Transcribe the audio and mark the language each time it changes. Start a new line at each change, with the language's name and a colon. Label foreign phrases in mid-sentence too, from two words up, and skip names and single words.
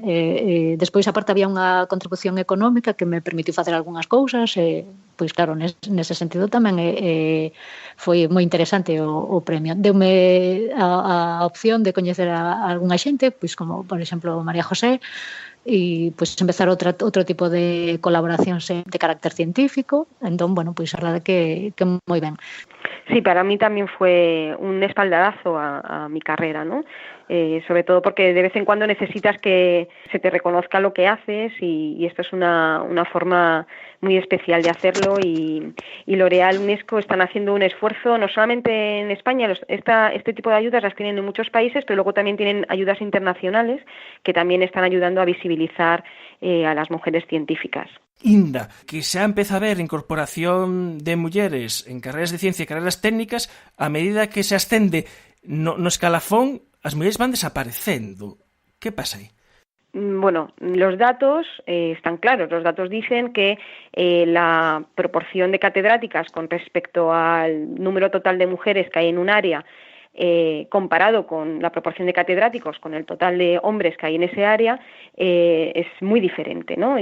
Galician: Despois, aparte, había unha contribución económica que me permitiu facer algunhas cousas, pois claro, nese sentido tamén foi moi interesante o premio. Deume a opción de coñecer a algunha xente, pois como, por exemplo, María José, e pois empezar outro tipo de colaboracións de carácter científico. Entón, bueno, pois a verdade que moi ben.
Spanish: Sí, para mí también fue un espaldarazo a mi carrera, ¿no? Sobre todo porque de vez en cuando necesitas que se te reconozca lo que haces y esto es una forma muy especial de hacerlo y L'Oréal UNESCO están haciendo un esfuerzo, no solamente en España, este tipo de ayudas las tienen en muchos países, pero luego también tienen ayudas internacionales que también están ayudando a visibilizar a las mujeres científicas.
Galician: Inda, que xa empeza a haber incorporación de mulleres en carreras de ciencia e carreras técnicas, a medida que se ascende no escalafón, as mulleres van desaparecendo. Que pasa aí?
Spanish: Bueno, los datos están claros. Los datos dicen que la proporción de catedráticas con respecto al número total de mujeres que hay en un área comparado con la proporción de catedráticos con el total de hombres que hay en ese área, es muy diferente, ¿no?